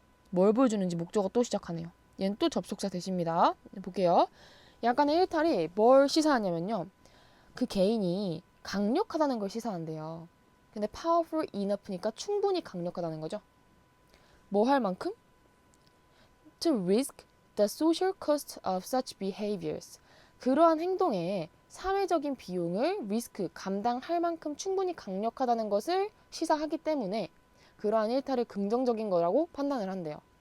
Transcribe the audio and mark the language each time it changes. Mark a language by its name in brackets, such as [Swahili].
[Korean] 뭘 보여주는지 목적어 또 시작하네요. 얘는 또 접속사 대시입니다. 볼게요. 약간의 일탈이 뭘 시사하냐면요. 그 개인이 강력하다는 걸 시사한대요. 근데 [English] powerful enough [Korean] 니까 충분히 강력하다는 거죠. 뭐 할 만큼? [English] To risk the social cost of such behaviors. [Korean] 그러한 행동에 사회적인 비용을 리스크, 감당할 만큼 충분히 강력하다는 것을 시사하기 때문에 그러한 일탈을 긍정적인 거라고 판단을 한대요.